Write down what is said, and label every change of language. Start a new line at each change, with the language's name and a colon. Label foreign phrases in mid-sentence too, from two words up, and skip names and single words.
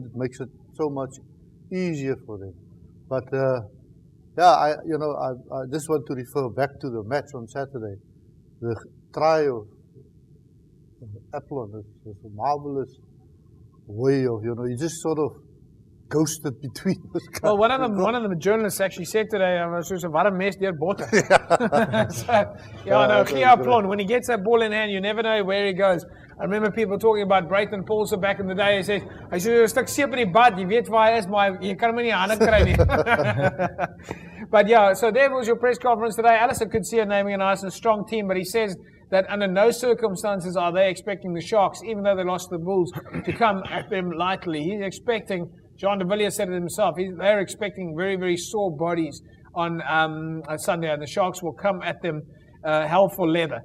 English: It makes it so much easier for them. But I just want to refer back to the match on Saturday. The try of Applon is a marvelous way of, he just sort of ghosted between the guys. Well, one of the journalists actually said today,
Afrikaans: "Wat 'n mes deur botte."
English: Applon, when he gets that ball in hand, you never know where he goes. I remember people talking about Brayton Paulsen back in the day. He said,
Afrikaans: "Hy sê 'n stuk seep in die bad, jy weet waar hy is, maar jy kan hom nie in die hande kry nie."
English: But yeah, so there was your press conference today. Allison could see her naming a nice and strong team, but he says that under no circumstances are they expecting the Sharks, even though they lost the Bulls, to come at them lightly. He's expecting, John de Villiers said it himself, they're expecting very, very sore bodies on Sunday, and the Sharks will come at them hell for leather.